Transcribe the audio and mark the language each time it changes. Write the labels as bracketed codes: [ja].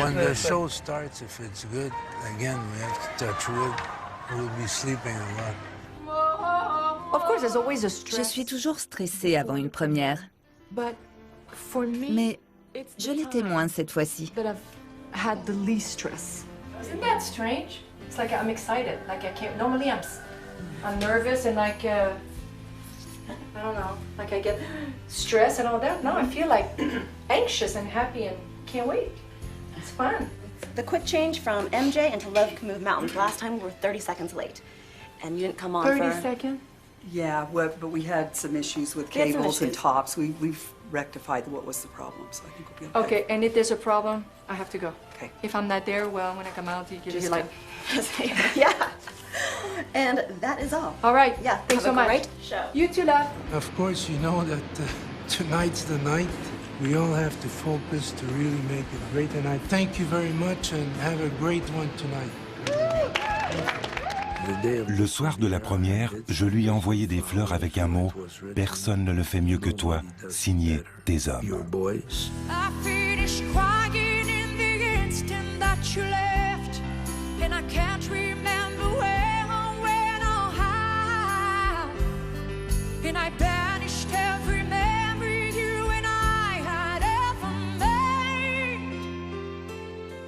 [en] When the show starts, if it's good, again, we have to touch wood. We'll be sleeping a lot. Of course, there's always a stress. [fr] Je suis toujours stressée avant une première. [en] But for me, [fr] mais je l'étais moins cette fois-ci. [en] That I've had the least stress. Isn't that strange? It's like I'm excited. Like I can't. Normally I'm nervous and like I don't know. Like I get stressed and all that. Now I feel like anxious and happy and can't wait. It's fun. The quick change from MJ into Love Can Move Mountains. Last time we were 30 seconds late, and you didn't come on 30 seconds. Yeah, but we had some issues with cables and tops. We've rectified what was the problem, so I think we'll be okay. Okay, and if there's a problem, I have to go. Okay. If I'm not there, well, when I come out, you're like... Yeah. And that is all. All right. Yeah, thanks so have a great show. You too, love. Of course, you know that tonight's the night. We all have to focus to really make it great. And I thank you very much and have a great one tonight. [fr] Le soir de la première, je lui ai envoyé des fleurs avec un mot « Personne ne le fait mieux que toi », signé « Tes hommes ». [en] I finished crying in the instant that you left, and I can't remember where or when or how, and I banished every memory you and I had ever made.